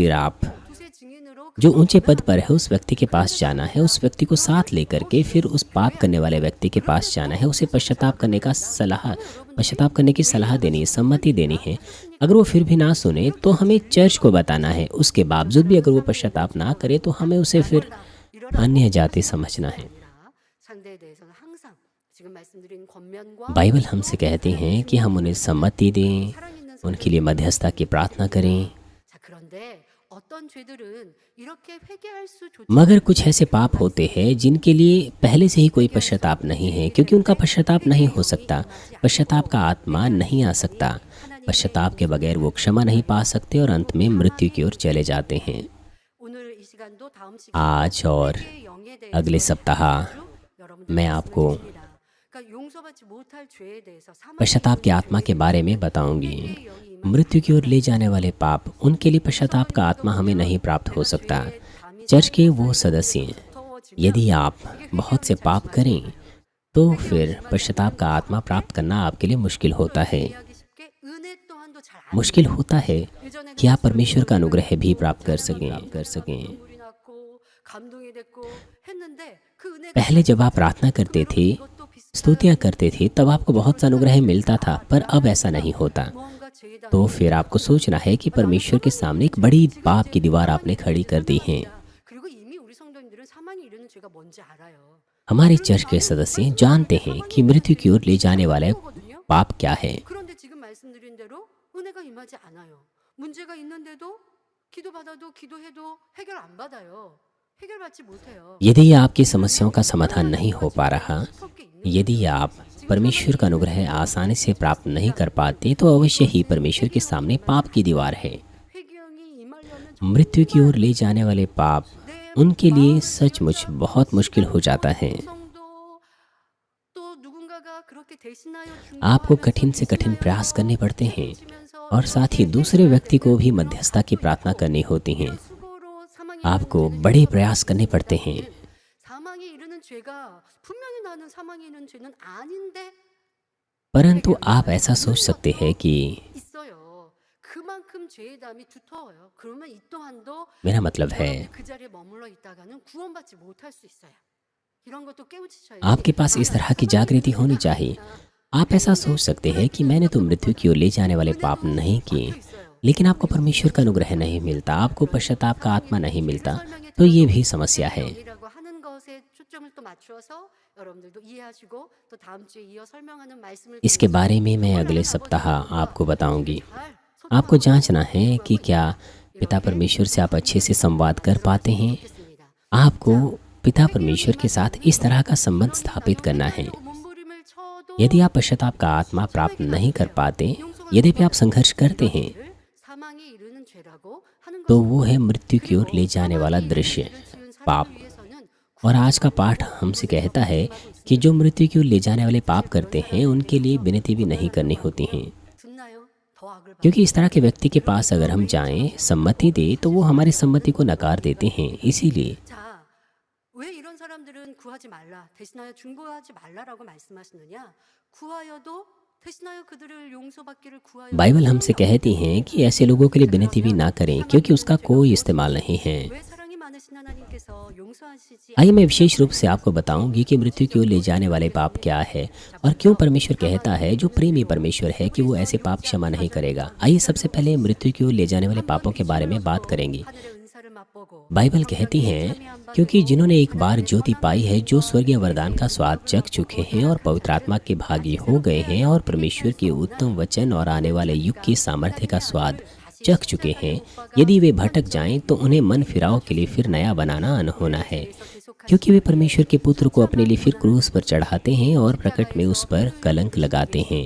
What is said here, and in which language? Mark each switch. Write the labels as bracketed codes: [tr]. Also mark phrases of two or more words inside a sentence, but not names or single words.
[hi] तो फिर आप जो ऊंचे पद पर है उस व्यक्ति के पास जाना है, उस व्यक्ति को साथ लेकर के फिर उस पाप करने वाले व्यक्ति के पास जाना है, उसे पश्चाताप करने की सलाह देनी है, सम्मति देनी है। अगर वो फिर भी ना सुने तो हमें चर्च को बताना है। उसके बावजूद भी अगर वो पश्चाताप ना करे तो हमें उसे फिर अन्य जाति समझना है। [ko] 상대에 대해서는 항상 지금 말씀드린 권면과 [hi] बाइबल हमसे कहती हैं कि हम उन्हें सम्मति दें, [ko] 사랑 있는 [hi] उनके लिए मध्यस्थता की प्रार्थना करें। [ko] 자, 그런데 어떤 죄들은 이렇게 회개할 수조차 [hi] मगर कुछ ऐसे पाप होते हैं जिनके लिए पहले से ही कोई पश्चाताप नहीं है, क्योंकि उनका पश्चाताप नहीं हो सकता। पश्चाताप का आत्मा नहीं आ सकता। पश्चाताप के बगैर वो क्षमा नहीं पा सकते और अंत में मृत्यु की ओर चले जाते हैं। [ko] 오늘 이 시간도 다음 시간 [hi] आज और [ko] 회개의 영에 대해서 [hi] अगले सप्ताह [ko] 여러분들 [hi] मैं आपको [ko] 그러니까 용서받지 못할 죄에 대해서 사망 [hi] पश्चाताप की आत्मा के बारे में बताऊंगी। मृत्यु की ओर ले जाने वाले पाप, उनके लिए पश्चाताप का आत्मा हमें नहीं प्राप्त हो सकता। चर्च के वो सदस्य, यदि आप बहुत से पाप करें तो फिर पश्चाताप का आत्मा प्राप्त करना आपके लिए मुश्किल होता है। [ko] 이해하기 쉽게 은혜 또한도 잘안 [hi] मुश्किल होता है कि आप परमेश्वर का अनुग्रह भी प्राप्त कर सकें। [ko] 눈물이 났고 감동이 됐고 했는데 그 은혜가 [hi] पहले जब आप प्रार्थना करते थे, [ko] 이것도 비슷한 [hi] स्तुतियाँ करते थे, तब आपको बहुत सा अनुग्रह मिलता था, पर अब ऐसा नहीं होता। [ko] 무언가 죄다 [hi] तो फिर आपको सोचना है कि परमेश्वर के सामने एक बड़ी पाप की दीवार आपने खड़ी कर दी है। [ko] 그리고 이미 우리 성도님들은 사망이 이르는 죄가 뭔지 알아요. [hi] हमारे चर्च के सदस्य जानते हैं कि मृत्यु की ओर ले जाने वाले [ko] 거거든요. [hi] पाप क्या है। [ko] 그런데 지금 말씀드린 대로 은혜가 임하지 않아요. 문제가 있는데도 기도받아도 기도해도 해결 안 받아요. 해결받지 못해요. [hi] यदि आपकी समस्याओं का समाधान नहीं हो पा रहा, [ko] 섞여 있는 [hi] यदि आप परमेश्वर का अनुग्रह आसानी से प्राप्त नहीं कर पाते, तो अवश्य ही परमेश्वर के सामने पाप की दीवार है। [ko] 회개형이 임하려면 [hi] मृत्यु की ओर ले जाने वाले पाप उनके लिए सचमुच बहुत मुश्किल हो जाता है। [ko] 성도 또 누군가가 그렇게 대신하여 [hi] आपको कठिन से कठिन प्रयास करने पड़ते हैं [ko] 중보하시면서 [hi] और साथ ही दूसरे व्यक्ति को भी मध्यस्थता की प्रार्थना करनी होती है। [ko] 수고로 사망에 [hi] आपको बड़े प्रयास करने पड़ते हैं। [ko] 사망에 이르는 죄가 분명히 나는 사망에 이르는 죄는 아닌데 [hi] परंतु आप ऐसा सोच सकते हैं कि [ko] 있어요. 그만큼 죄의 담이 두터워요. 그러면 이 또한도 [hi] मेरा मतलब है [ko] 여러분이 그 자리에 머물러 있다가는 구원받지 못할 수 있어요. 이런 것도 깨우치셔야 [hi] आपके पास इस तरह की जागृति होनी चाहिए। आप ऐसा सोच सकते हैं कि मैंने तो मृत्यु की ओर ले जाने वाले पाप नहीं किए, लेकिन आपको परमेश्वर का अनुग्रह नहीं मिलता, आपको पश्चाताप का आत्मा नहीं मिलता, तो ये भी समस्या है। [ko] 이라고 하는 것에 초점을 또 맞추어서 여러분들도 이해하시고 또 다음 주에 이어 설명하는 말씀을 [hi] इसके बारे में मैं अगले सप्ताह आपको बताऊंगी। [ko] 잘 [hi] आपको जांचना है कि क्या पिता परमेश्वर से आप अच्छे से संवाद कर पाते हैं। [ko] 소통하겠습니다. [hi] आपको पिता परमेश्वर के साथ इस तरह का संबंध स्थापित करना है। [ko] 몸부림을 쳐도 [hi] यदि आप पश्चाताप का आत्मा प्राप्त नहीं कर पाते, यद्यपि आप संघर्ष करते हैं, [ko] 사망에 이르는 죄라고 하는 [hi] तो वो है मृत्यु की ओर ले जाने वाला दृश्य, पाप। और आज का पाठ हमसे कहता है कि जो मृत्यु की ओर ले जाने वाले पाप करते हैं उनके लिए विनती भी नहीं करनी होती हैं, [ko] 듣나요? 더 악을 받 [hi] क्योंकि इस तरह के व्यक्ति के पास अगर हम जाएं, सम्मति दे, तो वो हमारी सम्मति को नकार देते हैं। इसीलिए [ko] 자, 왜 이런 사람들은 구하지 말라, 대신하여 중보하지 말라라고 말씀하시느냐? 구하여도 대신하여 그들을 용서받기를 구하여 [hi] बाइबल हमसे कहती हैं कि ऐसे लोगों के लिए विनती भी ना करें, क्योंकि उसका कोई इस्तेमाल नहीं है। [ko] 왜 사랑이 많으신 하나님께서 용서하시지 [hi] आइए मैं विशेष रूप से आपको बताऊंगी कि मृत्यु की ओर ले जाने वाले पाप क्या है और क्यों परमेश्वर कहता है, जो प्रेमी परमेश्वर है, कि वो ऐसे पाप क्षमा नहीं करेगा। आइए सबसे पहले मृत्यु की ओर ले जाने वाले पापों के बारे में बात करेंगे। [ko] 하늘의 은사를 맛보고 [hi] बाइबल कहती है क्योंकि जिन्होंने एक बार ज्योति पाई है, जो स्वर्गीय वरदान का स्वाद चख चुके हैं और पवित्र आत्मा के भागी हो गए हैं और परमेश्वर के उत्तम वचन और आने वाले युग की सामर्थ्य का स्वाद चख चुके हैं, यदि वे भटक जाएं तो उन्हें मन फिराव के लिए फिर नया बनाना अनहोना है, क्योंकि वे परमेश्वर के पुत्र को अपने लिए फिर क्रूस पर चढ़ाते हैं और प्रकट में उस पर कलंक लगाते हैं।